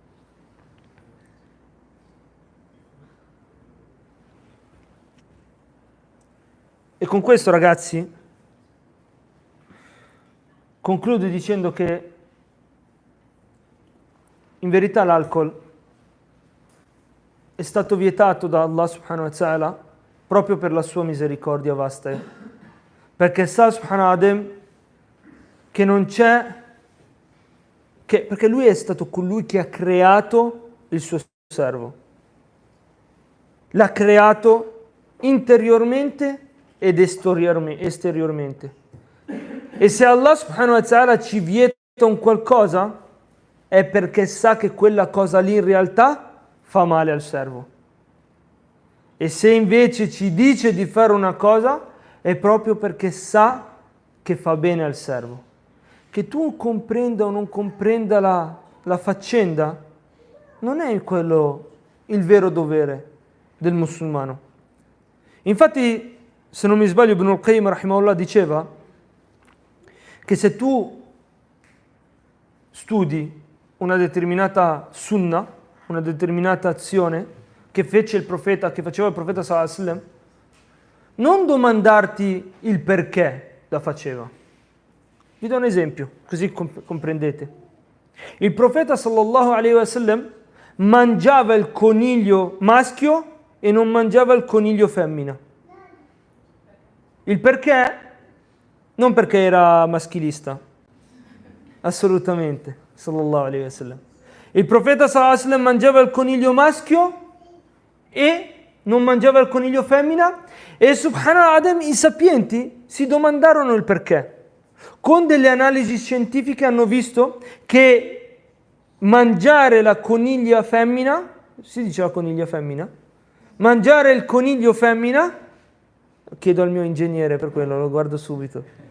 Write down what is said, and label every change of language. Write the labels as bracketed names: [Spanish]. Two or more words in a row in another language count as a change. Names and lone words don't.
[Italian] E con questo, ragazzi, concludo dicendo che in verità l'alcol è stato vietato da Allah [Arabic] سبحانه وتعالى [Italian] proprio per la sua misericordia vasta, perché sa, subhanahu che non c'è, perché lui è stato colui che ha creato il suo servo, l'ha creato interiormente ed esteriormente. E se Allah [Arabic] سبحانه وتعالى [Italian] ci vieta un qualcosa è perché sa che quella cosa lì in realtà fa male al servo. E se invece ci dice di fare una cosa, è proprio perché sa che fa bene al servo. Che tu comprenda o non comprenda la faccenda, non è quello il vero dovere del musulmano. Infatti, se non mi sbaglio, Ibn al-Qayyim rahimahullah diceva che se tu studi una determinata sunnah, una determinata azione che fece il profeta, che faceva il profeta [Arabic] صلى الله عليه وسلم, [Italian] non domandarti il perché la faceva. Vi do un esempio, così comprendete. Il profeta [Arabic] صلى الله عليه وسلم [Italian] mangiava il coniglio maschio e non mangiava il coniglio femmina. Il perché? Non perché era maschilista, assolutamente, [Arabic] صلى الله عليه وسلم. [Italian] Il profeta [Arabic] صلى الله عليه وسلم [Italian] mangiava il coniglio maschio e non mangiava il coniglio femmina, e subhanallah i sapienti si domandarono il perché. Con delle analisi scientifiche hanno visto che mangiare la coniglia femmina, si diceva coniglia femmina, mangiare il coniglio femmina, chiedo al mio ingegnere per quello, lo guardo subito,